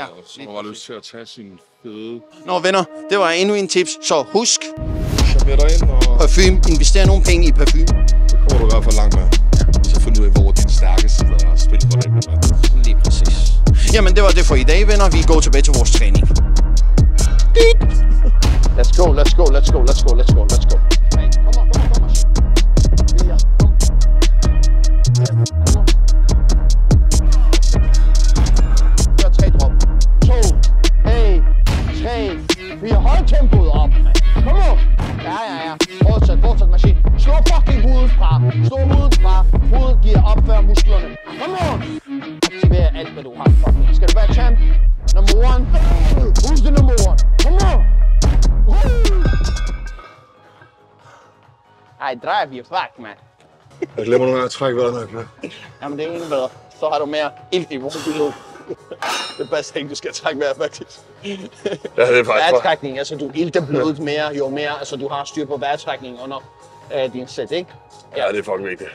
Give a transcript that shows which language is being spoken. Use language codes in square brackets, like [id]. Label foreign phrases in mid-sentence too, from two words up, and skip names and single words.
[da] Så man har lyst til at tage sin fede... Nå, venner, det var endnu en tips. Så husk, Charmer dig ind og... parfume. Invester nogle penge i parfume. Det kommer du i hvert fald langt med. Så find ud af, hvor din stærke side er at spille på det. Lige præcis. Jamen, det var det for i dag, venner. Vi går tilbage til vores træning. [en] Let's go, let's go, let's go, let's go, let's go, let's go. [da] Hey, kom on. 4, kom. Gør 3 drop. 2, 1, 3, 4. Hold tempoet op. Kom on. Ja. Fortsæt, maskine. Slå fucking hovedet fra. Hovedet giver op før musklerne. [en] Come on. [da] Aktiver alt, hvad du har. Fucking. Skal du være champ? [en] Number 1. Who's the number 1? Come on. Ej, drive you fuck, man. [da] Jeg glemmer nogle gange at trække vejret, når jeg kører. Jamen, det er endnu bedre. Så har du mere ilt i vores blod. Det passer ikke, du skal trække mere, faktisk. Ja, det er faktisk vejrtrækning, altså du ilter blodet mere, jo mere, altså du har styr på vejrtrækning, og af din sæt, ikke? Ja, det er fucking vigtigt.